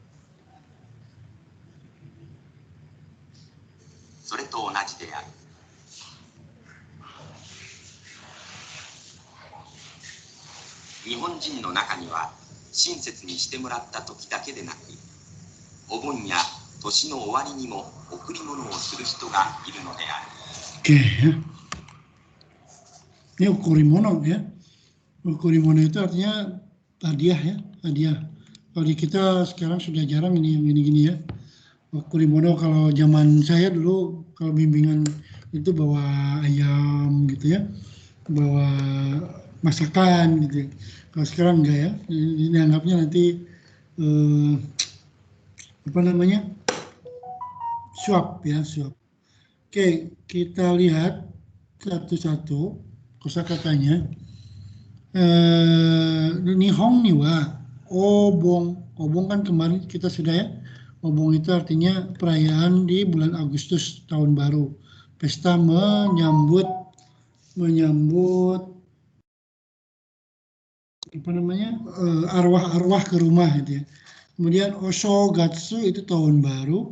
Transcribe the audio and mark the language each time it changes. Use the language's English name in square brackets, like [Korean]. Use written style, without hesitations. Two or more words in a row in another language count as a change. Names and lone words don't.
[Japanese] それと同じである。日本人の中には親切にしてもらった時だけでなく、 お盆や年の終わりにも贈り物をする人がいるのである。 [Indonesian] Oke ya. Ini okurimono ya. Okurimono itu artinya hadiah ya, hadiah. Kalau di kita sekarang sudah jarang ini yang gini-gini ya. Okurimono kalau zaman saya dulu kalau bimbingan itu bawa ayam gitu ya, bawa masakan gitu. Kalau sekarang enggak ya. Ini anggapnya nanti apa namanya? Suap ya, suap. Oke, kita lihat satu-satu kosakatanya. [Japanese] 日本にはお盆. [Indonesian] Obong kan kemarin kita sudah ya. Obong itu artinya perayaan di bulan Agustus tahun baru. Pesta menyambut apa namanya? Arwah-arwah ke rumah gitu ya. Kemudian Oshogatsu itu tahun baru.